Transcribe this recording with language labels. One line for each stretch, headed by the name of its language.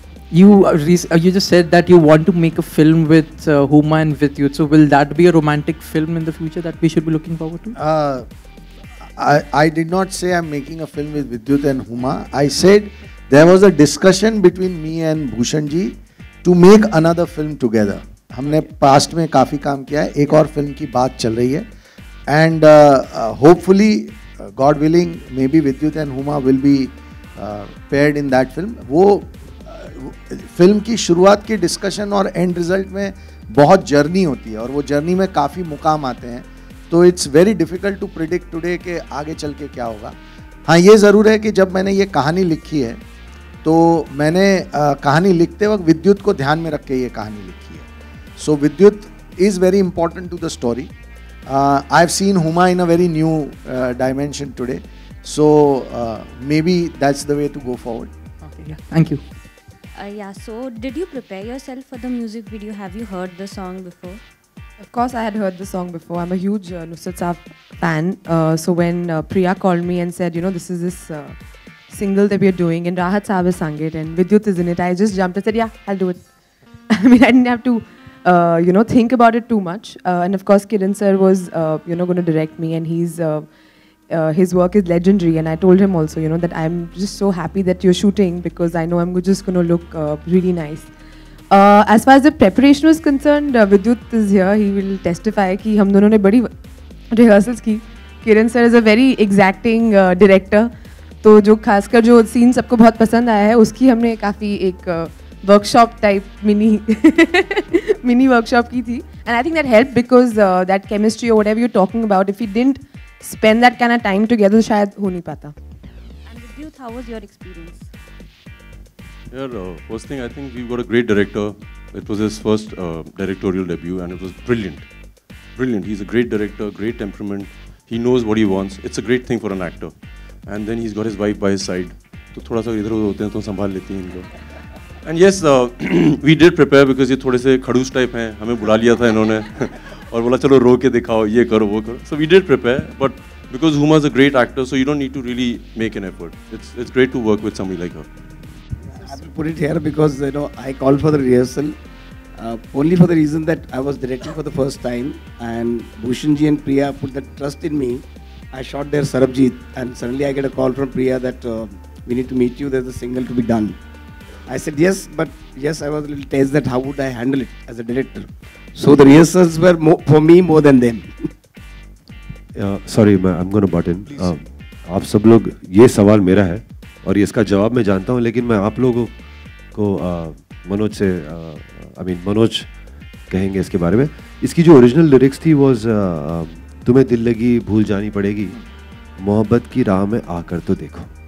English: You just said that you want to make a film with Huma and Vidyut. So will that be a romantic film in the future that we should be looking forward to? I did not say I'm making a film with Vidyut and Huma. I said there was a discussion between me and Bhushan ji to make another film together.
Hindi: हमने past में काफ़ी काम किया है, एक और film की बात चल रही है,
English: and hopefully God willing, maybe Vidyut and Huma will be paired in that film.
Hindi: वो फिल्म की शुरुआत की डिस्कशन और एंड रिजल्ट में बहुत जर्नी होती है और वो जर्नी में काफ़ी मुकाम आते हैं, तो
English: it's very difficult to predict today
Hindi: कि आगे चल के क्या होगा. हाँ, ये ज़रूर है कि जब मैंने ये कहानी लिखी है तो मैंने कहानी लिखते वक्त विद्युत को ध्यान में रख के ये कहानी लिखी है.
English: So Vidyut is very important to the story. I have seen Huma in a very new dimension today, so maybe that's the way to go forward. Okay, yeah. Thank you. Yeah, so did you prepare yourself for the music video? Have you heard the song before? Of course, I had heard the song before. I'm a huge Nusrat Saab fan. So when Priya called me and said, you know, this is this single that we are doing, and Rahat Saab has sung it, and Vidyut is in it, I just jumped and said, yeah, I'll do it. I mean, I didn't have to, think about it too much. And of course, Kiran sir was, going to direct me, and his work is legendary. And I told him also, that I'm just so happy that you're shooting because I know I'm just going to look really nice. As far as the preparation was concerned, Vidyut is here. He will testify
Hindi: कि हम दोनों ने बड़ी rehearsals की.
English: Kiran sir is a very exacting director.
Hindi: तो जो खासकर जो सीन सबको बहुत पसंद आया है उसकी हमने काफ़ी एक वर्कशॉप टाइप मिनी वर्कशॉप की थी.
English: And I think that helped because that chemistry or whatever you're talking about, if we didn't spend that kind of time together,
Hindi: शायद हो नहीं पाता.
English: And Vidyut, how was your experience? First thing, I think we've got a great director. It was his first directorial debut and it was brilliant. Brilliant. He's a great director, great temperament. He knows what he wants. It's a great thing for an actor. And then he's got his wife by his side.
Hindi: तो थोड़ा सा इधर उधर होते हैं तो संभाल लेती हैं इनको.
English: And yes, we did prepare because
Hindi: ये थोड़े से खड़ूस टाइप हैं. हमें बुला लिया था इन्होंने और बोला चलो रो के दिखाओ, ये करो वो करो.
English: So we did prepare, but because Huma is a great actor, so you don't need to really make an effort. It's great to work with somebody like her. I will put it here because I called for the rehearsal only for the reason that I was directing for the first time, and Bhushanji and Priya put that trust in me. I shot their Sarabjit, and suddenly I get a call from Priya that we need to meet you. There's a single to be done. I said yes, but yes, I was a little tense that how would I handle it as a director. So the rehearsals were for me more than them. Sorry, I'm going to butt in.
Hindi: आप सब लोग, ये सवाल मेरा है और इसका जवाब मैं जानता हूँ, लेकिन मैं आप लोगों को मनोज से मनोज कहेंगे इसके बारे में. इसकी जो ओरिजिनल लिरिक्स थी वॉज तुम्हें दिल लगी भूल जानी पड़ेगी, मोहब्बत की राह में आकर तो देखो.